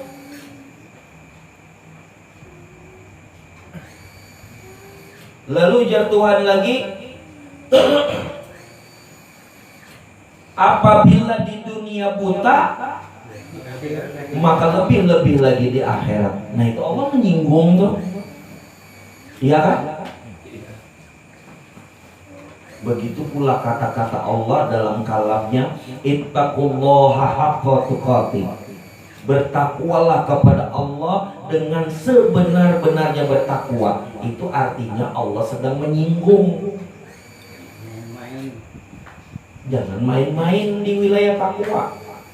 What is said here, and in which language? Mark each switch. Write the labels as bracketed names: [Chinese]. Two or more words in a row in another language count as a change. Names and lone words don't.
[Indonesian] Lalu ujar Tuhan lagi, apabila di dunia buta, maka lebih-lebih lagi di akhirat. Nah, itu Allah menyinggung tuh. Iya kan? Begitu pula kata-kata Allah dalam kalamnya, [Arabic] اتقوا الله حق تقاته. [Indonesian] Bertakwalah kepada Allah dengan sebenar-benarnya bertakwa. Itu artinya Allah sedang menyinggung. Jangan main-main di wilayah takwa.